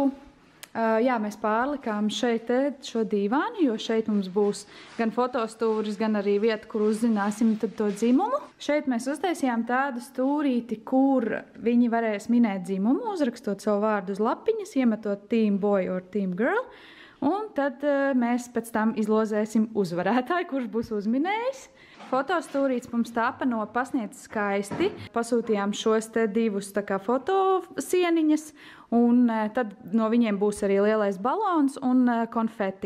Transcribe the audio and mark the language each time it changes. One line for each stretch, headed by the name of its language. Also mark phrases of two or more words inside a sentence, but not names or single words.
Latvian: Jā, mēs pārlikām šeit šo dīvānu, jo šeit mums būs gan fotostūris, gan arī vieta, kur uzzināsim tad to dzimumu. Šeit mēs uztaisījām tādu stūrīti, kur viņi varēs minēt dzimumu, uzrakstot savu vārdu uz lapiņas, iemetot
English: team boy or team girl,
Latvian: un tad mēs pēc tam izlozēsim uzvarētāju, kurš būs uzminējis. Fotostūrīts mums tāpa no Pasniedz skaisti. Pasūtījām šos te divus tā kā fotosieniņas, un tad no viņiem būs arī lielais balons un konfeti.